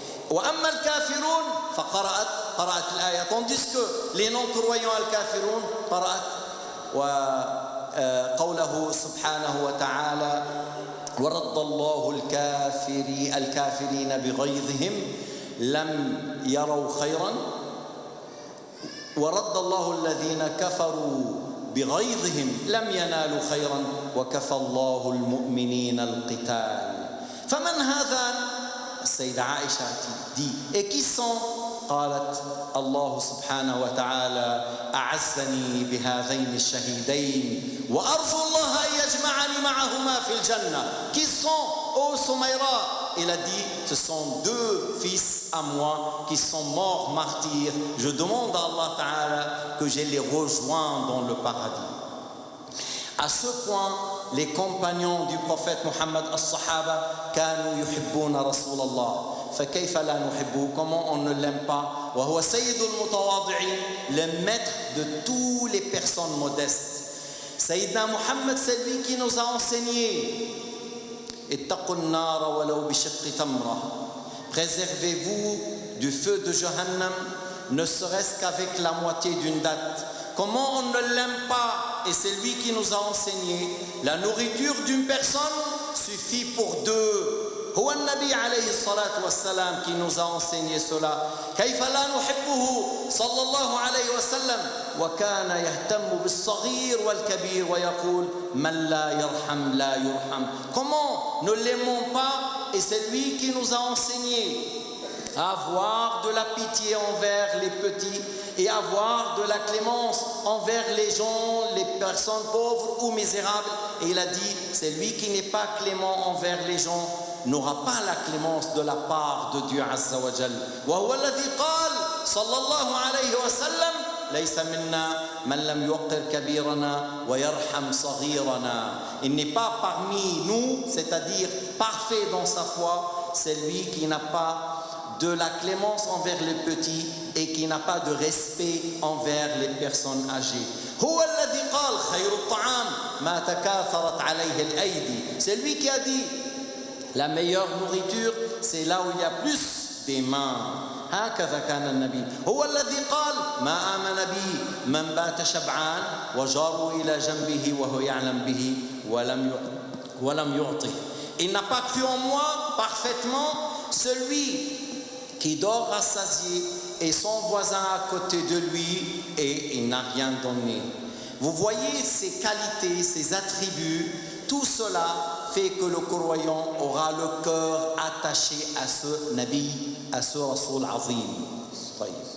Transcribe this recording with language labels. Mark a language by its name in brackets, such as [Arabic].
[Arabic] وأما الكافرون فقرأت الآية. [French] Tandis que les non-croyants [Arabic] الكافرون قرأت وقوله سبحانه وتعالى ورد الله الكافرين بغيظهم لم يروا خيرا ورد الله الذين كفروا بغيظهم لم ينالوا خيرا وكفى الله المؤمنين القتال. فمن هذا؟ السيدة عائشة [French] dit, et qui sont? [Arabic] قالت الله سبحانه وتعالى أعزني بهذين الشهيدين وأرجو الله أن يجمعني معهما في الجنة. [French] Qui sont? Ô Soumaïra, il a dit, ce sont deux fils à moi qui sont morts martyrs. Je demande à Allah Ta'ala que je les rejoins dans le paradis. À ce point, les compagnons du prophète Mohammed, as-sahaba, [Arabic] كانوا يحبون رسول الله. فكيف لا نحبه? [French] Comment on ne l'aime pas? [Arabic] وهو سيد المتواضعين, [French] le maître de toutes les personnes modestes. Sayyidina Muhammad, c'est lui qui nous a enseigné [Arabic] اتقوا النار ولو بشق تمرة. [French] Préservez-vous du feu de Jahannam, ne serait-ce qu'avec la moitié d'une date. Comment on ne l'aime pas? Et c'est lui qui nous a enseigné la nourriture d'une personne suffit pour deux. [Arabic] هو النبي عليه الصلاة والسلام [French] qui nous a enseigné cela. [Arabic] كيف لا نحبه صلى الله عليه وسلم وكان يهتم بالصغير والكبير ويقول من لا يرحم لا يرحم. [French] Comment ne l'aimons pas? Et c'est lui qui nous a enseigné à avoir de la pitié envers les petits et avoir de la clémence envers les gens, les personnes pauvres ou misérables. Et il a dit, c'est lui qui n'est pas clément envers les gens n'aura pas la clémence de la part de Dieu Azza wa Jal. [Arabic] وهو الذي قال صلى الله عليه وسلم ليس منا من لم يوقر كبيرنا ويرحم صغيرنا. [French] Il n'est pas parmi nous, c'est-à-dire parfait dans sa foi, c'est lui qui n'a pas de la clémence envers les petits et qui n'a pas de respect envers les personnes âgées. [Arabic] هو الذي قال خير الطعام ما تكاثرت عليه الأيدي. [French] C'est lui qui a dit la meilleure nourriture, c'est là où il y a plus des mains. [Arabic] هكذا كان النبي. هو الذي قال ما آمن بي من بات شبعان وجاره إلى جنبه وهو يعلم به ولم يعطه. [French] Il n'a pas cru en moi parfaitement celui qui dort rassasié et son voisin à côté de lui et il n'a rien donné. Vous voyez ces qualités, ces attributs, tout cela fait que le croyant aura le cœur attaché à ce Nabi, à ce Rasoul Azim.